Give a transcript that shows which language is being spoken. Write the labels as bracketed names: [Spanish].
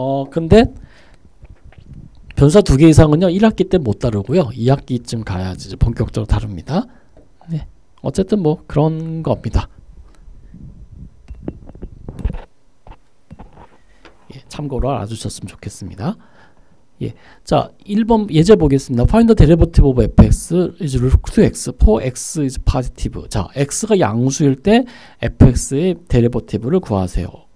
[Korean] 근데 변수가 2개 이상은요 1학기 때 못 다루고요 2학기쯤 가야지 이제 본격적으로 다룹니다. 네, 어쨌든 뭐 그런 겁니다. 예, 참고로 알아주셨으면 좋겠습니다. 예, 자 1번 예제 보겠습니다. [English] Find the derivative of fx is equal to x for x is positive. [Korean] 자, x가 양수일 때 fx의 데리버티브를 구하세요.